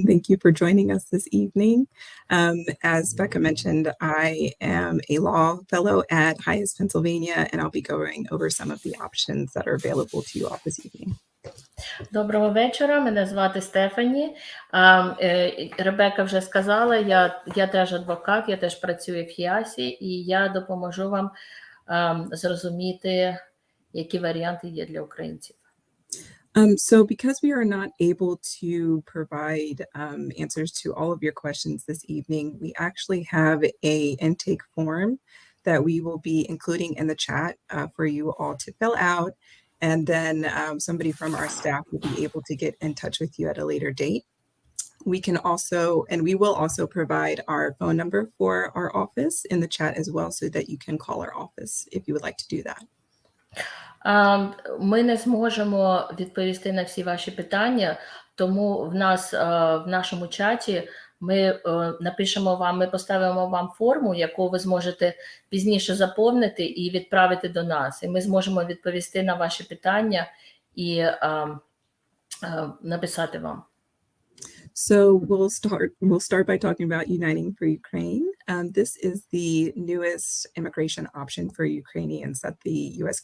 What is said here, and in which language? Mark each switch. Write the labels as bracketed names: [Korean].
[English] Thank you for joining us this evening. As Becca mentioned, I am a law fellow at Highest Pennsylvania, and I'll be going over some of the options that are available to you all this evening. [Ukrainian] Доброго вечора, мене звати Стефані. Ребека вже сказала, я теж адвокат, я теж працюю в ХІАСі, і я допоможу вам зрозуміти, які варіанти є для українців. [English] So because we are not able to provide answers to all of your questions this evening, we actually have a intake form that we will be including in the chat for you all to fill out. And then somebody from our staff will be able to get in touch with you at a later date. We will also provide our phone number for our office in the chat as well, so that you can call our office if you would like to do that. [Ukrainian] Ми не зможемо відповісти на всі ваші питання, тому в нашому чаті ми напишемо вам, ми поставимо вам форму, яку ви зможете пізніше заповнити і відправити до нас. І ми зможемо відповісти на ваші питання і написати вам. [English] So we'll start by talking about Uniting for Ukraine. This is the newest immigration option for Ukrainians that the U.S.